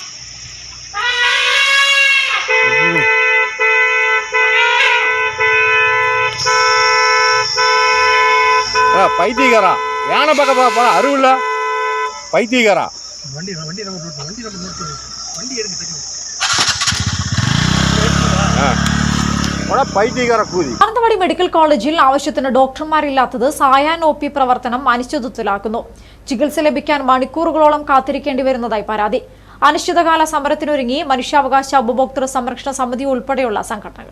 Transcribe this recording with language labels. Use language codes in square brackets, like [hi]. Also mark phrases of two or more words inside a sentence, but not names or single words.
[ta] பைத்தியக்காரா யானை பக்கம் போற அருவில்ல பைத்தியக்காரா வண்டி வண்டி நம்ம வண்டி வண்டி எடுங்க പൈത്യകാര കൂലി. [ml] മാനന്തവാടി മെഡിക്കൽ കോളേജിൽ ആവശ്യത്തിന് ഡോക്ടർമാരില്ലാത്തത് സായാഹ്ന ഒ പി പ്രവർത്തനം അനിശ്ചിതത്വത്തിലാക്കുന്നു. ചികിത്സ ലഭിക്കാൻ മണിക്കൂറുകളോളം കാത്തിരിക്കേണ്ടി വരുന്നതായി പരാതി. അനിശ്ചിതകാല സമരത്തിനൊരുങ്ങി മനുഷ്യാവകാശ ഉപഭോക്തൃ സംരക്ഷണ സമിതി ഉൾപ്പെടെയുള്ള സംഘടനകൾ.